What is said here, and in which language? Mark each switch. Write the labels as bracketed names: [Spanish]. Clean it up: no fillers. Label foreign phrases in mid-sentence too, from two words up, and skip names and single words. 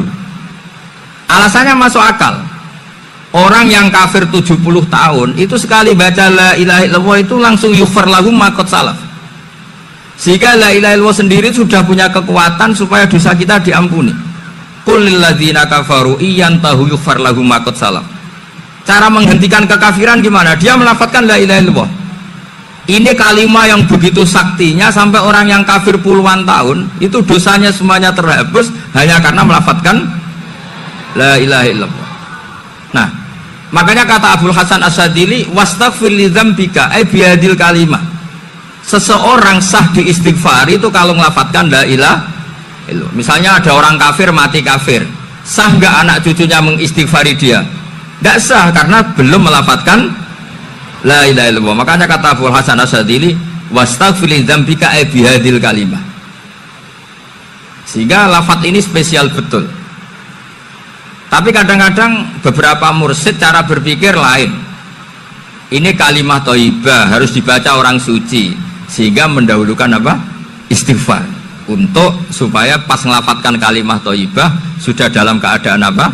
[Indonesian] Alasannya masuk akal. Orang yang kafir 70 tahun itu sekali baca [Arabic] la ilaha illallah [Indonesian] itu langsung [Arabic] yughfar lahum ma qad salaf. [Indonesian] Sehingga [Arabic] la ilaha illallah [Indonesian] sendiri sudah punya kekuatan supaya dosa kita diampuni. [Arabic] Qul lil ladzina kafaru iyantahu yughfar lahum ma qad salaf. [Indonesian] Cara menghentikan kekafiran gimana? Dia melafadzkan [Arabic] la ilaha illallah. [Indonesian] Ini kalimat yang begitu saktinya sampai orang yang kafir puluhan tahun itu dosanya semuanya terhapus hanya karena melafadzkan [Arabic] la ilaha illallah. [Indonesian] Nah, makanya kata Abdul Hasan As-Sadili, [Arabic] wastaghfir li dzambika ay bihadil kalimah. [Indonesian] Seseorang sah diistighfar itu kalau melafadzkan [Arabic] la ilaha illallah. [Indonesian] Misalnya ada orang kafir mati kafir, sah nggak anak cucunya mengistighfari dia? Tidak sah karena belum melafadzkan [Arabic] la ilaha illallah. [Indonesian] Makanya kata Abdul Hasan As-Sadili, [Arabic] wastaghfir li dzambika ay bihadil kalimah. [Indonesian] Sehingga lafadz ini spesial betul. Tapi kadang-kadang beberapa mursyid cara berpikir lain. Ini kalimat thayyibah harus dibaca orang suci, sehingga mendahulukan apa? Istighfar. Untuk supaya pas ngelafatkan kalimat thayyibah sudah dalam keadaan apa?